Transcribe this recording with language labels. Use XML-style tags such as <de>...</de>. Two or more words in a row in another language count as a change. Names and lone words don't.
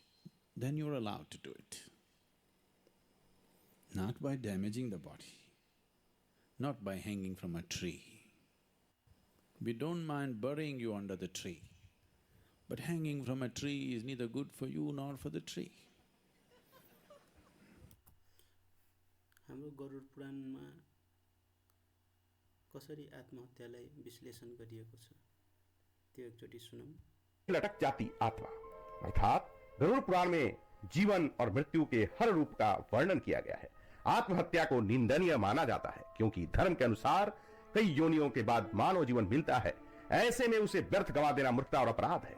<en>Then you're allowed to do it. Not by damaging the body, not by hanging from a tree. We don't mind burying you under the tree, but hanging from a tree is neither good for you nor for the tree.</en> <ne>हाम्रो गरुड पुराणमा कसरी आत्महत्यालाई विश्लेषण गरिएको छ त्यो एकचोटि सुनौं।</ne> <hi>लटक जाती आत्मा अर्थात गरुड़ पुराण में जीवन और मृत्यु के हर रूप का वर्णन किया गया है। आत्महत्या को निंदनीय माना जाता है क्योंकि धर्म के अनुसार कई योनियों के बाद मानव जीवन मिलता है, ऐसे में उसे व्यर्थ गंवा देना मूर्खता और अपराध है।</hi>